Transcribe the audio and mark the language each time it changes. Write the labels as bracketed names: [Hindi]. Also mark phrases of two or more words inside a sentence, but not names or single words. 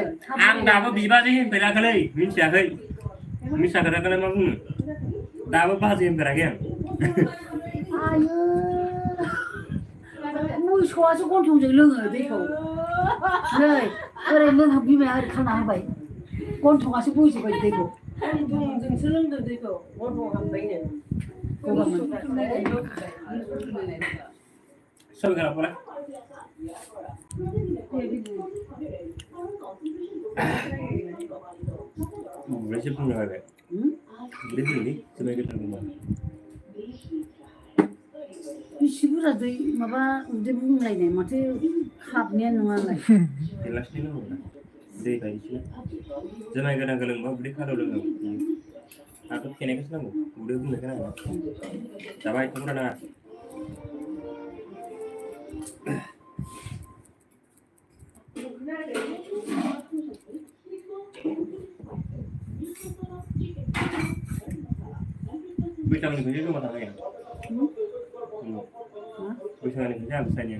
[Bodo] आं दाबो बिबाजै होनफेराखैलै मिथियाखै मिसा खोथाखौलाय मा बुंनो दाबो बाजै होनफेराखै आं आयु मोसौआसो गन्थंजों लोङो दैखौ नै ओरै लोंहा बिमाया ओरै खाना होबाय गन्थंआसो बोजोबबाय दैखौ गन्थंजोंसो लोंदों दैखौ गन्थं हाबबायनो [Hindi] सब करा पूरा वैसे पूरा है देखिए समय के टाइम में [Bodo] बेसे बुरजा दै माबा उदै बुंलायनाय माथो खाबनाया नङालाय गिलासनि लोंगौ ना दै बायदिसिना जुमाय गोदान लोंबा उदै खारो लोङो आंथ' खेनायखौसो नांगौ उदै बुंनायखौ नाङा जाबाय बुरजा नाङा बैसागुनिफ्रायसो जमा थांनाया बैसागुनिफ्रायसो आं साइनाया